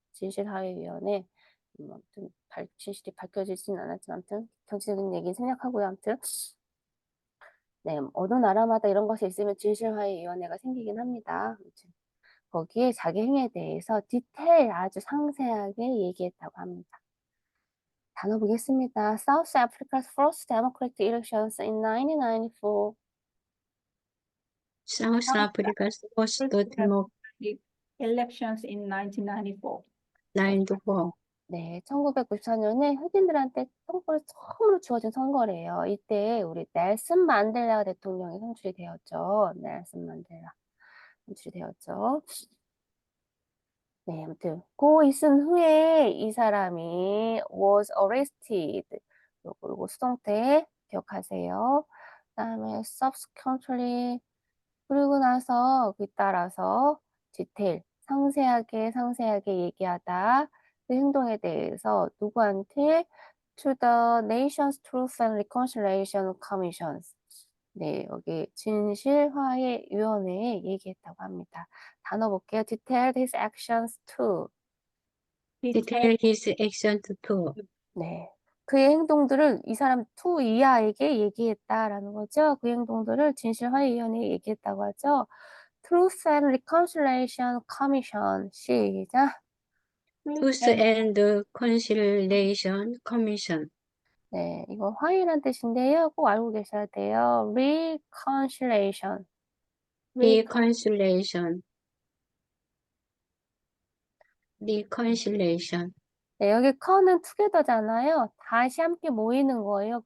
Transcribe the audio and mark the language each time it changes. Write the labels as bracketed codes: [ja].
[ko] 진실화해위원회 아무튼 진실이 밝혀지진 않았지만 아무튼 정치적인 얘기는 생략하고요. 아무튼 네, 어느 나라마다 이런 것이 있으면 진실화해위원회가 생기긴 합니다. 아무튼 거기에 자기 행위에 대해서 디테일 아주 상세하게 얘기했다고 합니다. 단어 보겠습니다. [en] South Africa's first democratic elections in 1994. South Africa's first democratic Elections in 1994. [ko] 네, 1994년에 흑인들한테 선거를 처음으로 주어진 선거래요. 이때 우리 넬슨 만델라 대통령이 선출이 되었죠. 넬슨 만델라 선출이 되었죠. 네, 아무튼 고 있은 후에 이 사람이 [en] was arrested. [ko] 요거 수동태 기억하세요. 그다음에 subsequently 그리고 나서 따라서 디테일 상세하게 얘기하다 그 행동에 대해서 누구한테 [en] to the Nations Truth and Reconciliation Commissions [ko] 네 여기 진실화해위원회에 얘기했다고 합니다. 단어 볼게요. [en] Detailed his actions to Detail Detail his action to [ko] 네 그의 행동들을 이 사람 to 이하에게 얘기했다라는 거죠. 그 행동들을 진실화해위원회에 얘기했다고 하죠. [en] Truth and Reconciliation Commission 시작. Truth and Conciliation Commission. [ko] 네, 이거 화해란 뜻인데요. 꼭 알고 계셔야 돼요. Reconciliation. [en] Reconciliation. Reconciliation. [ko] 네, 여기 con은 together잖아요. 다시 함께 모이는 거예요.